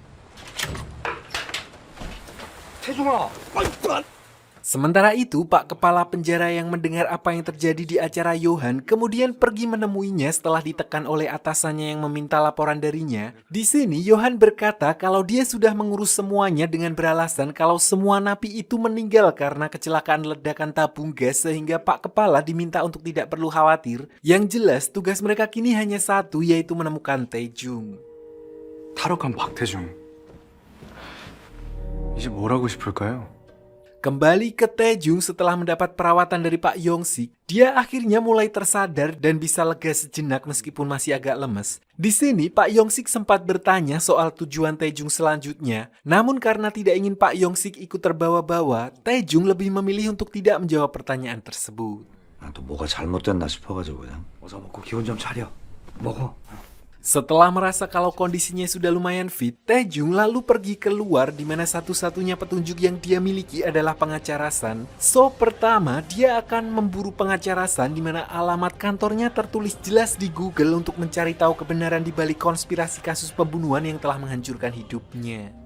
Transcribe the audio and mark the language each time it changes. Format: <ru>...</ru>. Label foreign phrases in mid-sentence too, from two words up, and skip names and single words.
<id>Sementara itu, Pak Kepala Penjara yang mendengar apa yang terjadi di acara Johan kemudian pergi menemuinya setelah ditekan oleh atasannya yang meminta laporan darinya. Di sini, Johan berkata kalau dia sudah mengurus semuanya dengan beralasan kalau semua napi itu meninggal karena kecelakaan ledakan tabung gas sehingga Pak Kepala diminta untuk tidak perlu khawatir. Yang jelas, tugas mereka kini hanya satu, yaitu menemukan Taejung.</id> <ko>탈옥한 박태중. 이제 뭘 하고 싶을까요?</ko> <id>Kembali ke Taejung setelah mendapat perawatan dari Pak Yong-sik, dia akhirnya mulai tersadar dan bisa lega sejenak meskipun masih agak lemes. Di sini Pak Yong-sik sempat bertanya soal tujuan Taejung selanjutnya, namun karena tidak ingin Pak Yong-sik ikut terbawa-bawa, Taejung lebih memilih untuk tidak menjawab pertanyaan tersebut.</id> <ko>또 뭐가 잘못됐나 싶어가지고 그냥 어서 먹고 기분 좀 차려. 먹어.</ko> <id>Setelah merasa kalau kondisinya sudah lumayan fit, Taejung lalu pergi keluar di mana satu-satunya petunjuk yang dia miliki adalah pengacara San. So, pertama dia akan memburu pengacara San di mana alamat kantornya tertulis jelas di Google untuk mencari tahu kebenaran di balik konspirasi kasus pembunuhan yang telah menghancurkan hidupnya.</id>